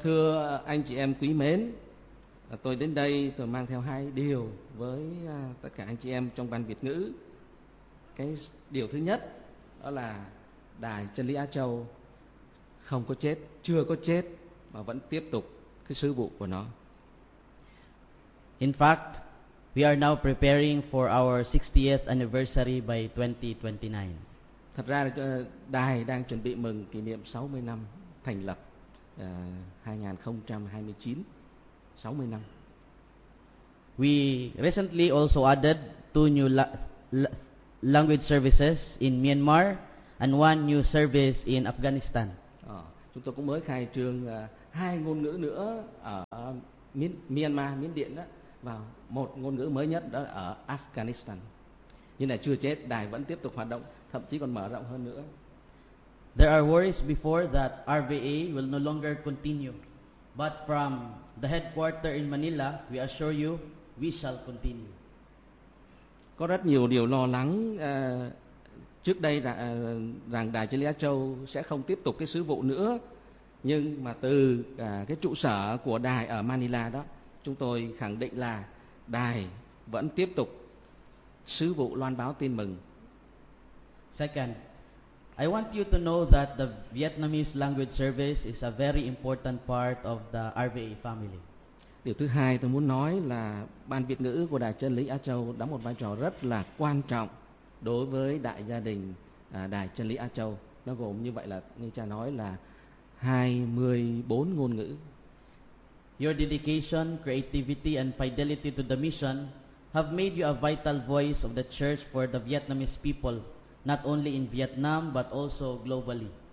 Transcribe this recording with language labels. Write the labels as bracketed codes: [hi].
[vi] Thưa anh chị em quý mến, tôi đến đây tôi mang theo hai điều với tất cả anh chị em trong Ban Việt ngữ. Cái điều thứ nhất đó là Đài Chân lý Á Châu không có chết, chưa có chết mà vẫn tiếp tục cái sứ vụ của nó. [en] In fact, we are now preparing for our 60th anniversary by 2029. [vi] Thật ra đài đang chuẩn bị mừng kỷ niệm 60 năm thành lập, 2029, 60 năm. [en] We recently also added two new language services in Myanmar and one new service in Afghanistan. [vi] Chúng tôi cũng mới khai trương hai ngôn ngữ nữa ở Myanmar, Miến Điện đó, và một ngôn ngữ mới nhất đó ở Afghanistan. Nhưng là chưa chết, đài vẫn tiếp tục hoạt động, thậm chí còn mở rộng hơn nữa. [en] There are worries before that RVA will no longer continue. But from the headquarter in Manila, we assure you, we shall continue. [vi] Có rất nhiều điều lo lắng trước đây rằng Đài Chân lý Á Châu sẽ không tiếp tục cái sứ vụ nữa. Nhưng mà từ cái trụ sở của đài ở Manila đó, chúng tôi khẳng định là đài vẫn tiếp tục sứ vụ loan báo tin mừng. [en] Second, I want you to know that the Vietnamese Language Service is a very important part of the RVA family. [vi] Điều thứ hai tôi muốn nói là Ban Việt ngữ của Đài Chân lý Á Châu đóng một vai trò rất là quan trọng đối với đại gia đình Đài Chân lý Á Châu. Nó gồm như vậy là, như cha nói là 24 ngôn ngữ. [en] Your dedication, creativity and fidelity to the mission have made you a vital voice of the church for the Vietnamese people, not only in Vietnam but also globally.